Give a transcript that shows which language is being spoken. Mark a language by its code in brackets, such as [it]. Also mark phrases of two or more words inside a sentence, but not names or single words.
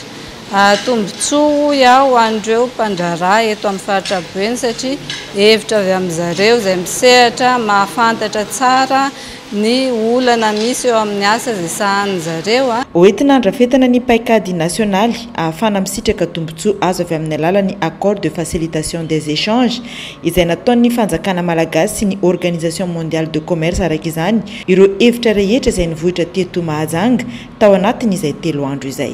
[mg] Tombontsoa iaho ho an'ireo mpandrara eto amin'ny faritra Boeny satria hevitra avy amin'izareo izay misehatra mahafantatra tsara ny olana misy eo amin'ny asa izay sahanin zareo. Hoentina andrafetana ny paikady nasionaly ahafana misitraka tombontsoa azo avy amin'ny alalan'ny [fr] accord de facilitation des échanges [mg] izay nataon'ny fanjakana malagasy sy ny [fr] organisation mondiale de commerce [mg] araka izany ireo hevitra rehetra izay nivohitra teto Mahajanga tao anatin'izay 3 andro izay.